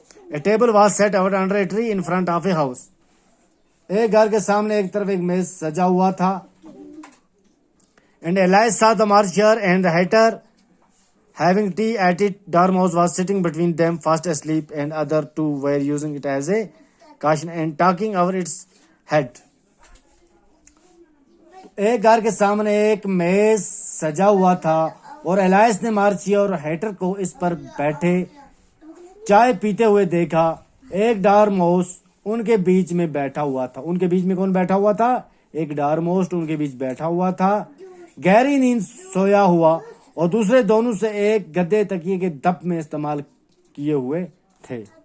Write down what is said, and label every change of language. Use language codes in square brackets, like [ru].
[en] A table was set out under a tree in front of a house. [ur] ایک گھر کے سامنے ایک طرف ایک میز سجا ہوا تھا. [en] And Alice saw the marcher and the hatter having tea at it. Dormouse was sitting between them, fast asleep, and other 2 were using it as a cushion and talking over its head. [ur] ایک گھر کے سامنے ایک میز سجا ہوا تھا اور ایلائس نے مارچر اور ہیٹر کو اس پر بیٹھے چائے پیتے ہوئے دیکھا. ایک ڈارموس ان کے بیچ میں بیٹھا ہوا تھا. ان کے بیچ میں کون بیٹھا ہوا تھا؟ ایک ڈارموس ان کے بیچ بیٹھا ہوا تھا، گہری نیند سویا ہوا، اور دوسرے دونوں سے ایک گدے تکیے کے دپ میں استعمال کیے ہوئے تھے.